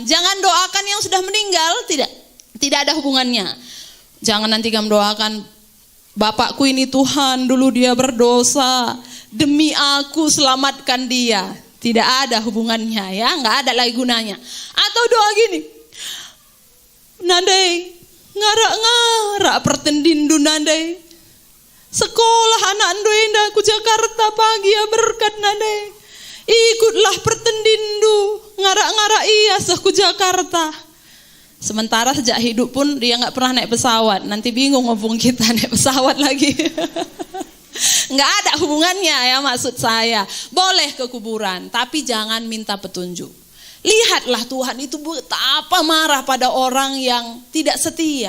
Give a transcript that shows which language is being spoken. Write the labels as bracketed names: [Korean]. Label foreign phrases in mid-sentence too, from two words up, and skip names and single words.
[Indonesian] Jangan doakan yang sudah meninggal, tidak ada hubungannya. Jangan nanti kamu doakan, bapakku ini Tuhan dulu dia berdosa, demi aku selamatkan dia. Tidak ada hubungannya ya, gak ada lagi gunanya. Atau doa gini, [Batak Karo] Nandai, ngarak-ngarak pertendindu Nandai. Sekolah anak Ndoenda ku Jakarta pagi ya berkat Nandai. Ikutlah pertendindu, ngarak-ngarak iya ku Jakarta. [Indonesian] Sementara sejak hidup pun dia gak pernah naik pesawat. Nanti bingung ngomong kita naik pesawat lagi. Gak ada hubungannya ya maksud saya. Boleh ke kuburan, tapi jangan minta petunjuk. Lihatlah Tuhan itu betapa marah pada orang yang tidak setia.